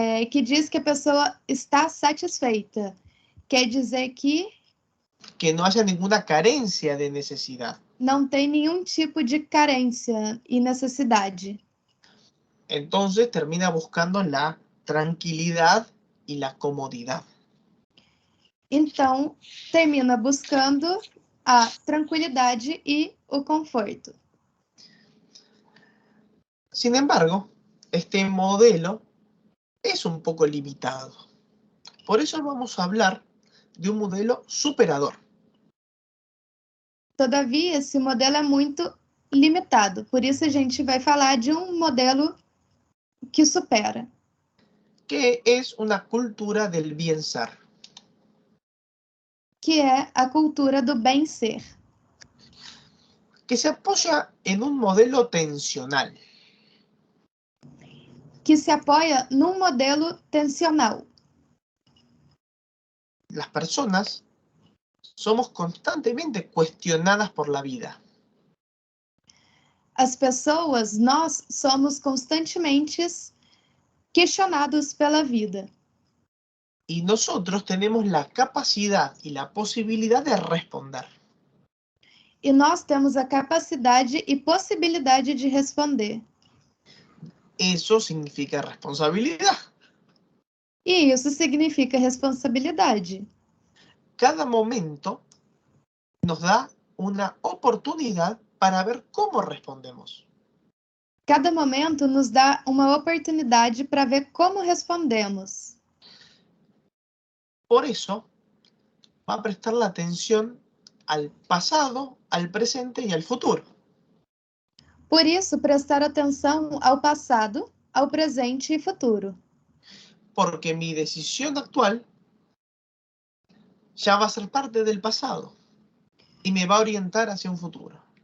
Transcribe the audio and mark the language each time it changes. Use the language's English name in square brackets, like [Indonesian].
[Portuguese] Que diz que a pessoa está satisfeita. Quer dizer [Spanish] que no haya ninguna carencia de necesidad. [Portuguese] Não tem nenhum tipo de carência e necessidade. [Spanish] Entonces termina buscando la tranquilidad y la comodidad. [Portuguese] Então, termina buscando a tranquilidade e o conforto. [Spanish] Sin embargo, este modelo es un poco limitado. Por eso vamos a hablar de un modelo superador. [Portuguese] Todavia, esse modelo é muito limitado. Por isso, a gente vai falar de um modelo que supera. [Spanish] Que es una cultura del bien ser. [Portuguese] Que é a cultura do bem-ser. [Spanish] Que se apoya en un modelo tensional. [Portuguese] Que se apoia num modelo tensional. [Spanish] Las personas somos constantemente cuestionadas por la vida. [Portuguese] As pessoas, nós somos constantemente questionados pela vida. [Spanish] Y nosotros tenemos la capacidad y la posibilidad de responder. [Portuguese] E nós temos a capacidade e possibilidade de responder. [Spanish] Eso significa responsabilidad. [Portuguese] E isso significa responsabilidade. [Spanish] Cada momento nos da una oportunidad para ver cómo respondemos. [Portuguese] Cada momento nos dá uma oportunidade para ver como respondemos. [Spanish] Por eso, va a prestar la atención al pasado, al presente y al futuro. [Portuguese] Por isso, prestar atenção ao passado, ao presente e futuro. [Spanish] Porque mi decisión actual ya va a ser parte del pasado y me va a orientar hacia un futuro.